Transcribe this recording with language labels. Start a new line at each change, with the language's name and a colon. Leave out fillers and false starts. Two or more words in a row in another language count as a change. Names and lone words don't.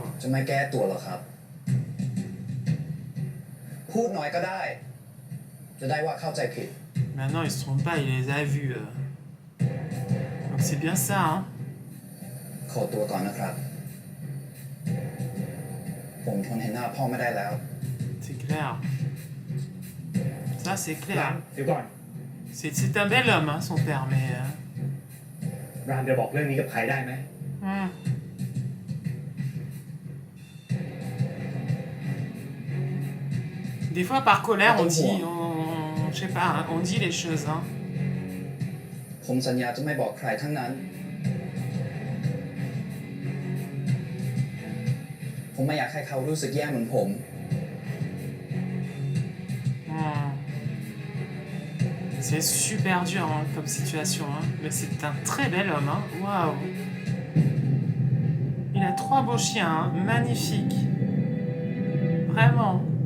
Thai: จะไม่แก้ตัวหรอครับ พูดน้อยก็ได้ จะได้ว่าเข้าใจผิด
French: Maintenant, il se trompe pas, il les a vus. Donc c'est bien ça, hein?
Thai: ขอตัวก่อนนะครับ ผมทนเห็นหน้าพ่อไม่ได้แล้ว
French: C'est clair. Ça, c'est
Thai: ราม
French: clair.
Thai: เดี๋ยวก่อน
French: C'est un bel homme, hein, son père, mais...
Thai: รามจะบอกเรื่องนี้กับใครได้ไหม
French: hmm. Des fois, par colère, on dit... je sais pas, hein, on dit les choses, hein.
Thai: ผมสัญญาจะไม่บอกใครทั้งนั้น ผมไม่อยากให้เขารู้สึกแย่เหมือนผม
French: Hmm. C'est super dur, hein, comme situation, hein. Mais c'est un très bel homme, hein. Waouh. Il a 3 beaux chiens, hein. Magnifiques. Vraiment.